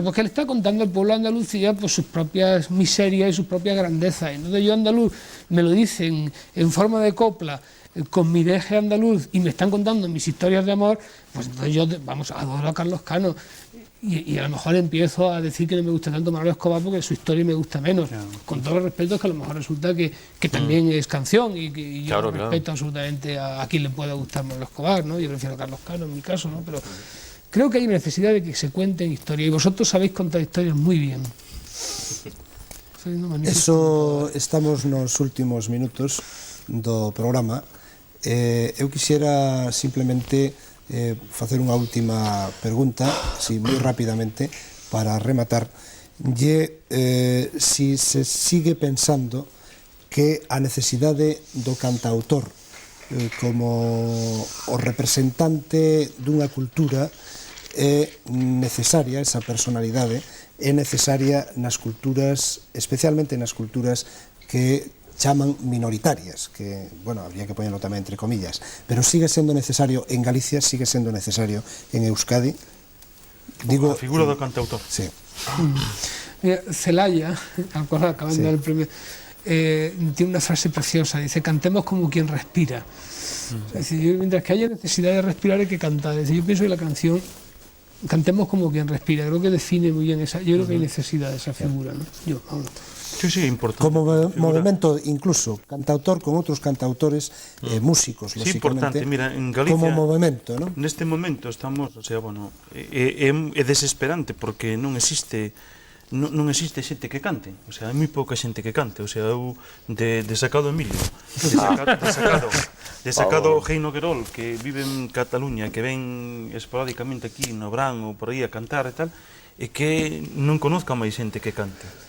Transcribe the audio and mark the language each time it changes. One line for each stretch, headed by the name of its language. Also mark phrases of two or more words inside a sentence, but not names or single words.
Spanish: Pues que él está contando al pueblo de Andalucía pues sus propias miserias y sus propias grandezas, y entonces yo andaluz me lo dicen en forma de copla, con mi deje andaluz, y me están contando mis historias de amor, pues entonces yo, adoro a Carlos Cano, y a lo mejor empiezo a decir que no me gusta tanto Manolo Escobar porque su historia me gusta menos, con todo el respeto, que a lo mejor resulta que también es canción, y yo respeto absolutamente a quien le pueda gustar Manolo Escobar, ¿no? Yo prefiero a Carlos Cano en mi caso, ¿no? Pero creo que hay necesidad de que se cuenten historias, y vosotros sabéis contar historias muy bien.
Galician: Eso, estamos nos últimos minutos do programa. Eu quixera simplemente facer unha última pregunta, así moi rapidamente, para rematar. Si se sigue pensando que a necesidade do cantautor como o representante dunha cultura é necesaria, esa personalidade é necesaria nas culturas, especialmente nas culturas que chaman minoritarias, que, bueno,
Spanish: habría que ponerlo
Galician: tamén entre comillas, pero sigue sendo necesario en Galicia, sigue sendo necesario en Euskadi. Digo, a figura do cantautor. Sí.
Spanish: Mira, Celaya, acabando del premio, tiene una frase preciosa, dice: cantemos como quien respira. Es decir, mientras que haya necesidad de respirar hay que cantar. Es decir, yo pienso que la canción, cantemos como quien respira, creo que define muy bien esa, yo creo que hay necesidad de esa figura, ¿no? Sí, importante.
Galician: Como movimento, incluso cantautor con outros cantautores, músicos, lógicamente, mira, en Galicia, como movimento, ¿no? Neste momento estamos, o sea, bueno, é desesperante porque non existe non existe xente que cante, o sea, hai moi pouca xente que cante, o sea, eu de sacado Emilio, de sacado Heino Querol, que vive en Cataluña, que ven esporádicamente aquí no Brán ou por aí a cantar e tal, e que non conozca máis xente que cante.